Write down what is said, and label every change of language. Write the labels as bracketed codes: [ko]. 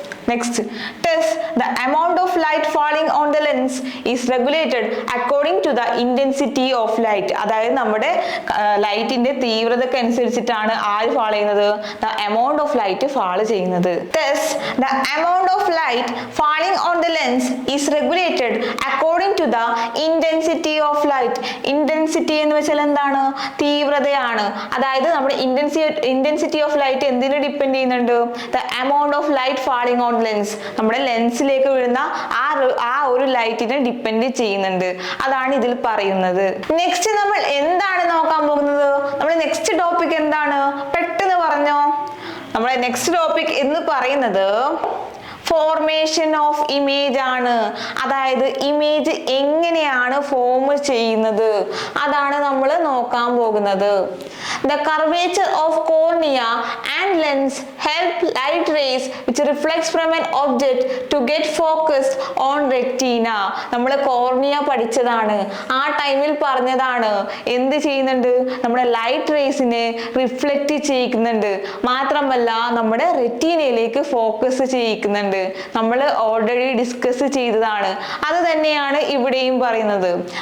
[en] Next, test the amount of light falling on the lens is regulated according to the intensity of light. [ml] അതായത് നമ്മുടെ ലൈറ്റിന്റെ തീവ്രതയ്ക്ക് അനുസരിച്ചിട്ടാണ് ആര് fall ചെയ്യുന്നത്? [en] The amount of light [ml] fall ചെയ്യുന്നത്. [en] Thus, the amount of light falling on the lens is regulated according to the intensity of light. [ml] Intensity എന്ന് വെച്ചാൽ എന്താണ്? തീവ്രതയാണ്. അതായത് നമ്മുടെ intensity of light എന്തിനെ ഡിപ്പെൻഡ് ചെയ്യുന്നുണ്ട്? [en] The amount of light falling on [ml] lens, നമ്മുടെ ലെൻസിലേക്ക് വീഴുന്ന ആ ഒരു ലൈറ്റിനെ ഡിപ്പെൻഡ് ചെയ്യുന്നുണ്ട്. അതാണ് ഇതിൽ പറയുന്നത്. നെക്സ്റ്റ് നമ്മൾ എന്താണ് നോക്കാൻ പോകുന്നത്? നമ്മുടെ നെക്സ്റ്റ് ടോപ്പിക് എന്താണ്? പെട്ടെന്ന് പറഞ്ഞോ. നമ്മുടെ നെക്സ്റ്റ് ടോപ്പിക് എന്ന് പറയുന്നത് ഫോർമേഷൻ ഓഫ് ഇമേജ് ആണ്. അതായത് ഇമേജ് എങ്ങനെയാണ് ഫോം ചെയ്യുന്നത്, അതാണ് നമ്മൾ നോക്കാൻ പോകുന്നത്. [en] The curvature of cornea and lens help light rays which reflects from an object to get focused on retina. [ml] നമ്മൾ കോർണിയ പഠിച്ചതാണ്, ആ ടൈമിൽ പറഞ്ഞതാണ്. എന്ത് ചെയ്യുന്നുണ്ട്? നമ്മുടെ ലൈറ്റ് റേസിനെ റിഫ്ലക്റ്റ് ചെയ്യിക്കുന്നുണ്ട്. മാത്രമല്ല നമ്മുടെ റെറ്റീനയിലേക്ക് ഫോക്കസ് ചെയ്യിക്കുന്നുണ്ട്. നമ്മൾ ഓൾറെഡി ഡിസ്കസ് ചെയ്തതാണ്. അത് തന്നെയാണ് ഇവിടെയും പറയുന്നത്.